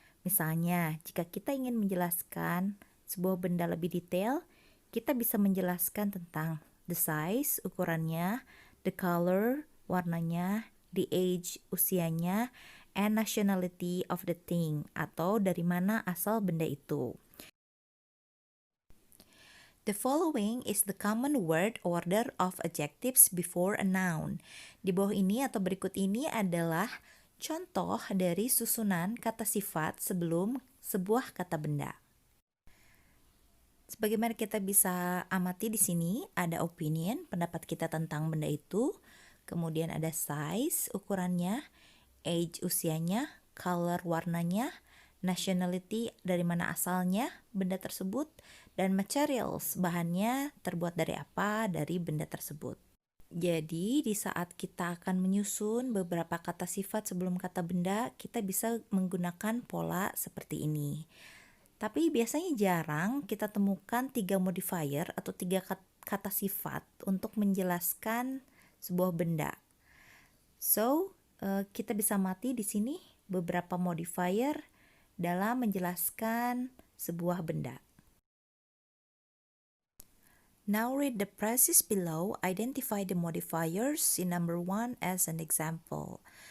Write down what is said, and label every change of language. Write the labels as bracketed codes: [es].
[id] Misalnya, jika kita ingin menjelaskan sebuah benda lebih detail, kita bisa menjelaskan tentang the size, ukurannya, the color, warnanya, the age, usianya, [en] and nationality of the thing, [id] atau dari mana asal benda itu. [en] The following is the common word order of adjectives before a noun. [id] Di bawah ini atau berikut ini adalah contoh dari susunan kata sifat sebelum sebuah kata benda. Sebagaimana kita bisa amati di sini, ada opinion, pendapat kita tentang benda itu, kemudian ada size, ukurannya, age, usianya, color, warnanya, nationality, dari mana asalnya benda tersebut, dan materials, bahannya terbuat dari apa, dari benda tersebut. Jadi, di saat kita akan menyusun beberapa kata sifat sebelum kata benda, kita bisa menggunakan pola seperti ini. Tapi biasanya jarang kita temukan 3 modifier atau 3 kata sifat untuk menjelaskan sebuah benda. So, kita bisa amati di sini beberapa modifier dalam menjelaskan sebuah benda. [en] Now read the phrases below, identify the modifiers in number 1 as an example.